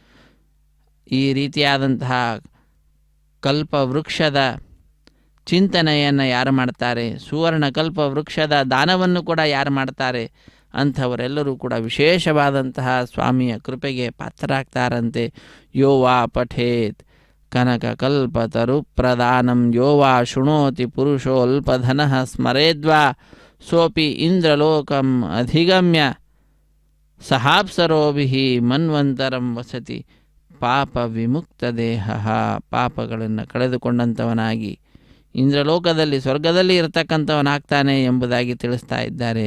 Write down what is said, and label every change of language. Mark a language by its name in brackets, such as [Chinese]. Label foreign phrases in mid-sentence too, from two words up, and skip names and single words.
[Kannada] ಈ ರೀತಿಯಾದಂತಹ ಕಲ್ಪವೃಕ್ಷದ ಚಿಂತನೆಯನ್ನು ಯಾರು ಮಾಡ್ತಾರೆ, ಸುವರ್ಣ ಕಲ್ಪವೃಕ್ಷದ ದಾನವನ್ನು ಕೂಡ ಯಾರು ಮಾಡ್ತಾರೆ, ಅಂಥವರೆಲ್ಲರೂ ಕೂಡ ವಿಶೇಷವಾದಂತಹ ಸ್ವಾಮಿಯ ಕೃಪೆಗೆ ಪಾತ್ರರಾಗ್ತಾರಂತೆ. [Sanskrit] ಯೋ ವಾ ಪಠೇತ್ ಕನಕಕಲ್ಪತರು ಪ್ರದಾನಂ ಯೋ ವಾ ಶೃಣೋತಿ ಪುರುಷೋಲ್ಪಧನಃ ಸ್ಮರೇದ್ವಾ ಸೋಪಿ ಇಂದ್ರಲೋಕಂ ಅಧಿಗಮ್ಯ ಸಹಾಪ್ಸರೋಭಿಃ ಮನ್ವಂತರಂ ವಸತಿ ಪಾಪ ವಿಮುಕ್ತ ದೇಹ. [Kannada] ಪಾಪಗಳನ್ನು ಕಳೆದುಕೊಂಡಂಥವನಾಗಿ ಇಂದ್ರಲೋಕದಲ್ಲಿ ಸ್ವರ್ಗದಲ್ಲಿ ಇರತಕ್ಕಂಥವನಾಗ್ತಾನೆ ಎಂಬುದಾಗಿ ತಿಳಿಸ್ತಾ ಇದ್ದಾರೆ.